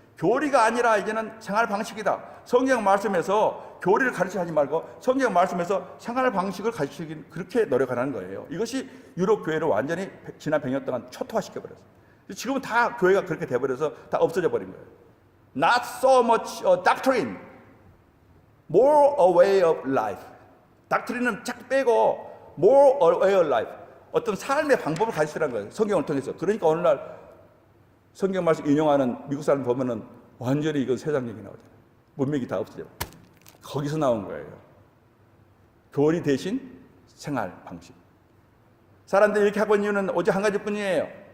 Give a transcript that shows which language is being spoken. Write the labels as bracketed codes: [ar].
[ko] 교리가 아니라 이제는 생활 방식이다. 성경 말씀에서 교리를 가르치지 말고 성경 말씀에서 생활 방식을 가르치기 그렇게 노력하는 거예요. 이것이 유럽 교회를 완전히 지난 100년 동안 초토화시켜 버렸어요. 지금은 다 교회가 그렇게 돼버려서 다 없어져 버린 거예요. [en] Not so much doctrine, more a way of life. [ko] 닥트린은 쫙 빼고 [en] more a way of life. [ko] 어떤 삶의 방법을 가지시라는 거예요. 성경을 통해서. 그러니까 어느 날 성경 말씀 인용하는 미국 사람 보면은 완전히 이건 세상 얘기 나오잖아요. 문맥이 다 없어져. 거기서 나온 거예요. 교리 대신 생활 방식. 사람들이 이렇게 하고 있는 이유는 오직 한 가지뿐이에요.